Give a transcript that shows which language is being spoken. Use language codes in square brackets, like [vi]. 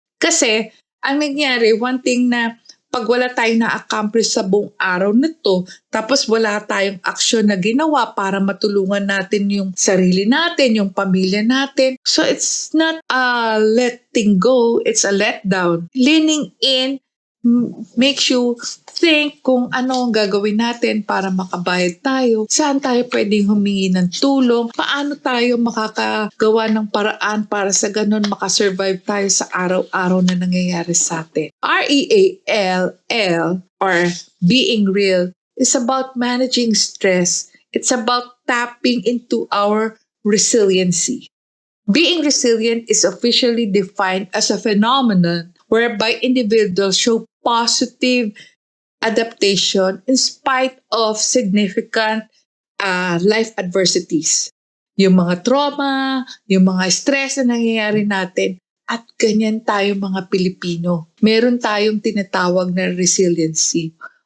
[tl] Kasi, ang nangyari, one thing na pag wala tayong na-accomplish sa buong araw na to, tapos wala tayong aksyon na ginawa para matulungan natin yung sarili natin, yung pamilya natin. [en] So it's not a letting go, it's a letdown. Leaning in makes you think [tl] kung ano ang gagawin natin para makabayad tayo, saan tayo pwedeng humingi ng tulong, paano tayo makakagawa ng paraan para sa ganun makasurvive tayo sa araw-araw na nangyayari sa atin. [en] REALL or being real is about managing stress. It's about tapping into our resiliency. Being resilient is officially defined as a phenomenon whereby individuals show positive adaptation in spite of significant life adversities. [tl] Yung mga trauma, yung mga stress na nangyayari natin, at ganyan tayo mga Pilipino. Meron tayong tinatawag na resiliency.